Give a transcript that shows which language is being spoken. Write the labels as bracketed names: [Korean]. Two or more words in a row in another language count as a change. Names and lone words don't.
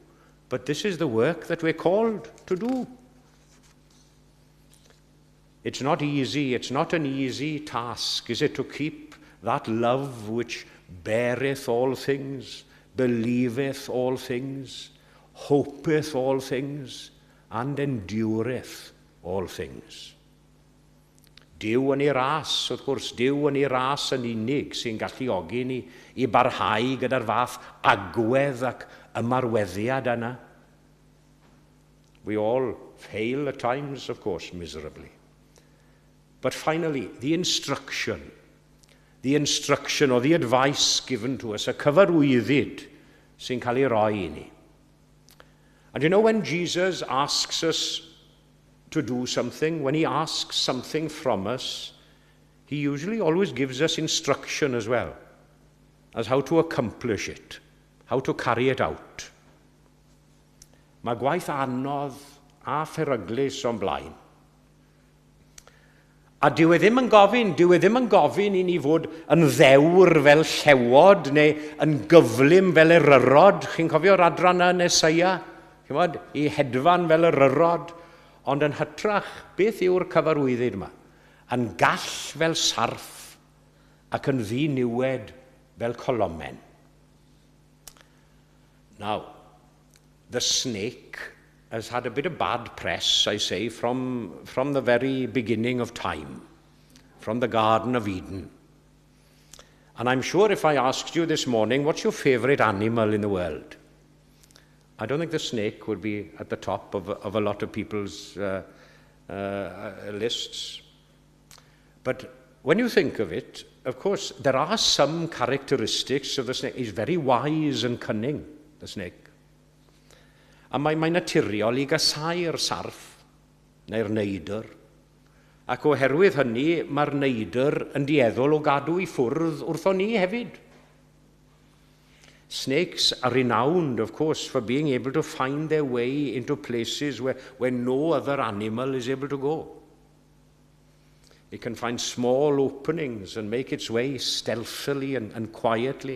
[English] But this is the work that we're called to do. It's not easy, it's not an easy task, is it, to keep that love which beareth all things, believeth all things, hopeth all things, and endureth all things. [Welsh] Dyw yn ei ras, wrth gwrs, dyw yn ei ras yn unig sy'n galluogi ni i barhau gyda'r fath agwedd ac ymarweddiad yna. [English] We all fail at times, of course, miserably. But finally, the instruction or the advice given to us, [Welsh] y cyfarwyddyd sy'n cael ei roi i ni. [English] And you know, when Jesus asks us to do something, when he asks something from us, he usually always gives us instruction as well as how to accomplish it, how to carry it out. [Welsh] Mae gwaith anodd a pheryglus o'n blaen. A dyw e ddim yn gofyn i ni fod yn ddewr fel llewod neu yn gyflym fel eryrod. Chi'n cofio'r adran yn Eseia? I hedfan fel eryrod. Ond yn hytrach, beth yw'r cyfarwyddyd yma? Yn gall fel sarff ac yn ddiniwed fel colomen. [English] Now, the snake has had a bit of bad press, I say, from the very beginning of time, from the Garden of Eden. And I'm sure if I asked you this morning, what's your favorite animal in the world? I don't think the snake would be at the top of a lot of people's lists. But when you think of it, of course, there are some characteristics of the snake. He's very wise and cunning, the snake. [Welsh] A mae'n naturiol I gasau'r sarff, neu'r neidr. Ac oherwydd hynny, mae'r neidr yn dieddol o gadw I ffwrdd wrtho ni hefyd. [English] Snakes are renowned, of course, for being able to find their way into places where no other animal is able to go. It can find small openings and make its way stealthily and quietly.